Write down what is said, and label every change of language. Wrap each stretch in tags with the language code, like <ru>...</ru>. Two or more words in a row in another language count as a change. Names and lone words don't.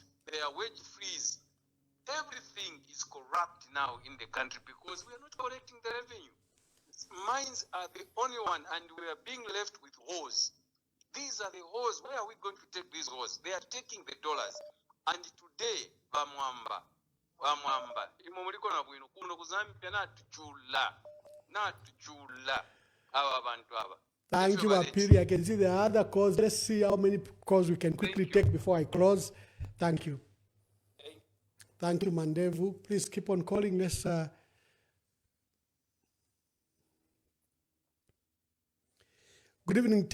<en>They are wage freeze. Everything is corrupt now in the country because we are not collecting the revenue. Mines are the only one, and we are being left with holes. These are the holes. Where are we going to take these holes? They are taking the dollars. And today,</en> <bem>Bamwamba, imomuliko na bwino kuno kuzambia natuchula aba bantu aba.</bem> <en>Thank you, Apiri. I can see the other calls. Let's see how many calls we can quickly take before I close. Thank you. Thank you, Mandevu. Please keep on calling. Let's good evening.</en>